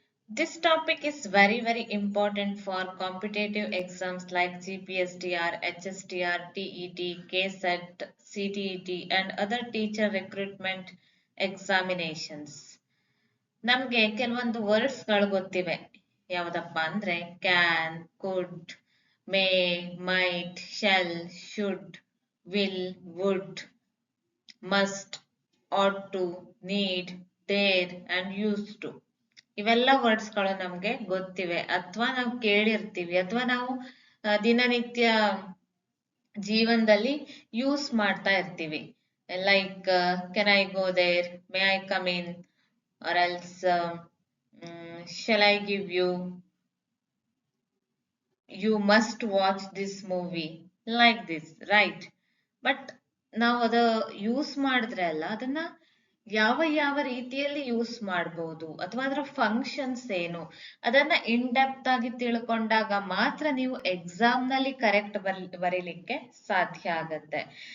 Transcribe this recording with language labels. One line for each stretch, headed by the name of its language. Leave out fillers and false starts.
English: This topic is very important for competitive exams like GPSDR, HSDR, TET, KSET, CTET and other teacher recruitment examinations.
Kannada: ನಮ್ಗೆ ಕೆಲವೊಂದು ವರ್ಡ್ಸ್ಗಳು ಗೊತ್ತಿವೆ. ಯಾವುದಪ್ಪ ಅಂದ್ರೆ
English: Can, could, may, might, shall, should, will, would, must, ought to, need, dare and use to.
Kannada: ಇವೆಲ್ಲ ವರ್ಡ್ಸ್ಗಳು ನಮ್ಗೆ ಗೊತ್ತಿವೆ ಅಥವಾ ನಾವು ಕೇಳಿರ್ತೀವಿ ಅಥವಾ ನಾವು ದಿನನಿತ್ಯ ಜೀವನದಲ್ಲಿ ಯೂಸ್ ಮಾಡ್ತಾ ಇರ್ತೀವಿ.
English: Like can I go there, may I come in, or else shall I give you must watch this movie, like this, right?
Kannada: But ನಾವು ಅದು ಯೂಸ್ ಮಾಡಿದ್ರೆ ಅಲ್ಲ ಅದನ್ನ ಯಾವ ರೀತಿಯಲ್ಲಿ ಯೂಸ್ ಮಾಡಬಹುದು ಅಥವಾ ಅದರ ಫಂಕ್ಷನ್ಸ್ ಏನು ಅದನ್ನ ಇನ್ ಡೆಪ್ತ್ ಆಗಿ ತಿಳ್ಕೊಂಡಾಗ ಮಾತ್ರ ನೀವು ಎಕ್ಸಾಮ್ ನಲ್ಲಿ ಕರೆಕ್ಟ್ ಬರೀಲಿಕ್ಕೆ ಸಾಧ್ಯ ಆಗತ್ತೆ.